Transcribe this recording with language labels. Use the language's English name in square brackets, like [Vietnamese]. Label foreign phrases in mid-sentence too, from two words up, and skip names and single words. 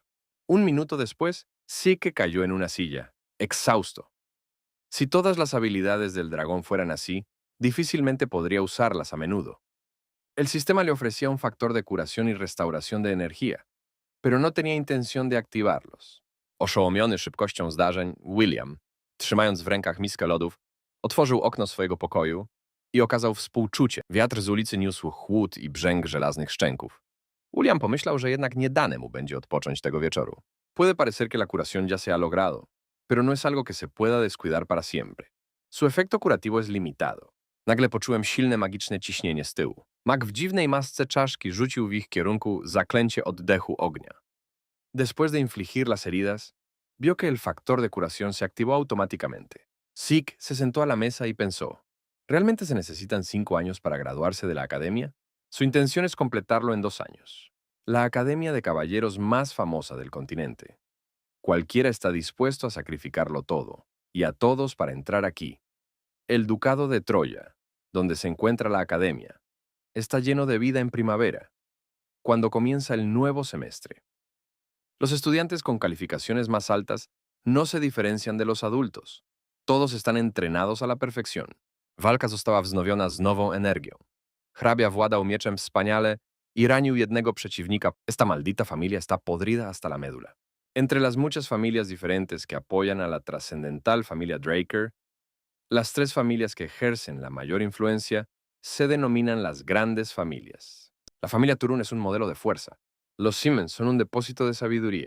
[Spanish] Un minuto después, Zeke cayó en una silla, exhausto. Si todas las habilidades del dragón fueran así, difícilmente podría usarlas a menudo. El sistema le ofrecía un factor de curación y restauración de energía, pero no tenía intención de activarlos. [Polish] Oszołomiony szybkością zdarzeń, William, trzymając w rękach miskę lodów, otworzył okno swojego pokoju i okazał współczucie. Wiatr z ulicy niósł chłód i brzęk żelaznych szczęków. William pomyślał, że jednak nie dane mu będzie odpocząć tego wieczoru. [Spanish] Puede parecer que la curación ya se ha logrado, pero no es algo que se pueda descuidar para siempre. Su efecto curativo es limitado. [Polish] Nagle poczułem silne magiczne ciśnienie z tyłu. Mag w dziwnej masce czaszki rzucił w ich kierunku zaklęcie oddechu ognia. [Spanish] Después de infligir las heridas, vio que el factor de curación se activó automáticamente. Zeke se sentó a la mesa y pensó, ¿realmente se necesitan 5 años para graduarse de la academia? Su intención es completarlo en 2 años. La academia de caballeros más famosa del continente. Cualquiera está dispuesto a sacrificarlo todo, y a todos para entrar aquí. El Ducado de Troya, donde se encuentra la academia, está lleno de vida en primavera, cuando comienza el nuevo semestre. Los estudiantes con calificaciones más altas no se diferencian de los adultos. Todos están entrenados a la perfekcjon. [Polish] Walka została wznowiona z nową energią. Hrabia władał mieczem wspaniale y ranił jednego przeciwnika. [Spanish] Esta maldita familia está podrida hasta la médula. Entre las muchas familias diferentes que apoyan a la trascendental familia Draker, las tres familias que ejercen la mayor influencia se denominan las grandes familias. La familia Turun es un modelo de fuerza. Los Siemens son un depósito de sabiduría.